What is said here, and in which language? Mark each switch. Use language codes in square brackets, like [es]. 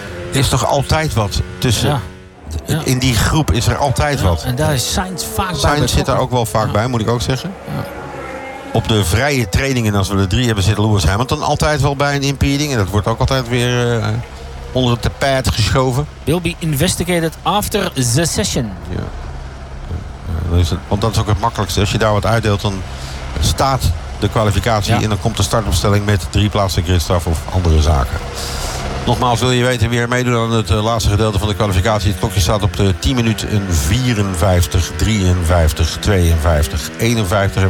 [nl] is toch altijd wat tussen. Ja. In die groep is er altijd wat. En daar is Sainz vaak bij. Sainz zit daar ook wel vaak bij, moet ik ook zeggen. Ja. Op de vrije trainingen, als we er drie hebben, zit Lewis Hamilton altijd wel bij een impeding. En dat wordt ook altijd weer onder het tapijt geschoven. [en] Will be investigated after the session. [nl] Ja. Want dat is ook het makkelijkste. Als je daar wat uitdeelt, dan staat de kwalificatie. Ja. En dan komt de startopstelling met drie plaatsen gridstraf of andere zaken. Nogmaals, wil je weten wie er meedoet aan het laatste gedeelte van de kwalificatie? Het klokje staat op de 10 minuten 54, 53, 52, 51.